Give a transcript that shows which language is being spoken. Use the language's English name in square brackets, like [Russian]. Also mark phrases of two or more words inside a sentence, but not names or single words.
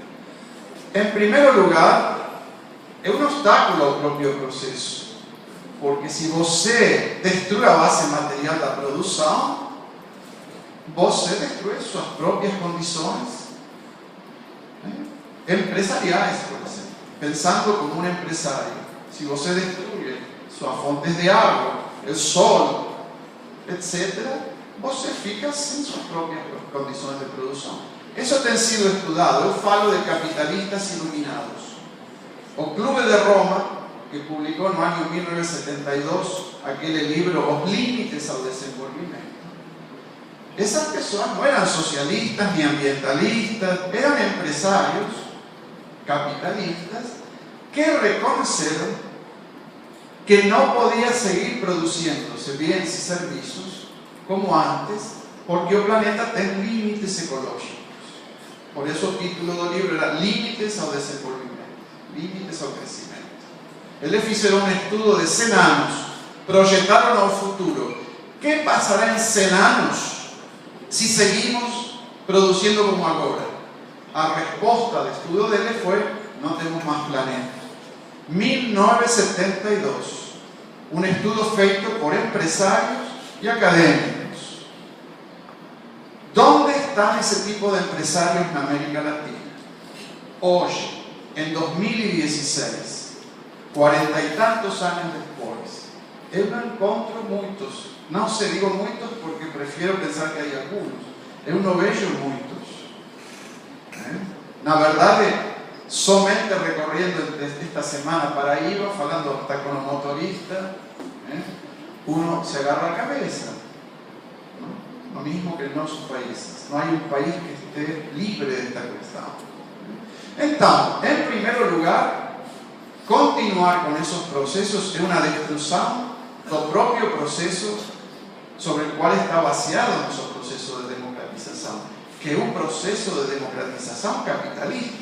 [Spanish] En primer lugar, es un obstáculo al propio proceso, porque si você destruye la base material de la producción, você destruye sus propias condiciones empresariales, por ejemplo. Pensando como un empresario, si você destruye sus fuentes de agua, el sol, etc., [Portuguese] você fica [Spanish] sin sus propias condiciones de producción. Eso ha sido estudiado. Yo falo de capitalistas iluminados. O Clube de Roma, que publicó en el año 1972 aquel libro Os Límites al Desenvolvimiento, esas personas no eran socialistas ni ambientalistas, eran empresarios capitalistas que reconocieron que no podía seguir produciéndose bienes y servicios como antes, porque el planeta tiene límites ecológicos. Por eso el título del libro era Límites ao Desenvolvimento, Límites ao Crecimiento. [Portuguese] Eles fizeram [Spanish] un estudio de 100 años, proyectaron al futuro. ¿Qué pasará en 100 años si seguimos produciendo como ahora? La respuesta del estudio de él fue: no tenemos más planeta. 1972, un estudio feito por empresarios y académicos. ¿Dónde están ese tipo de empresarios en América Latina? Hoy, en 2016, 40 y tantos años después, [Portuguese] eu não encontro muitos. Não se digo muitos porque [Spanish] prefiero pensar que hay algunos. [Portuguese] Eu não vejo muitos. Na verdade, somente recorriendo esta semana Paraíba, falando [Spanish] hasta con los motoristas, uno se agarra [Portuguese] a cabeza. [Spanish] Lo mismo que en nuestros países. No hay un país que esté libre de esta cuestión. Entonces, en primer lugar, continuar con esos procesos es una destrucción del propio proceso sobre el cual está vaciado nuestro proceso de democratización, que es un proceso de democratización capitalista.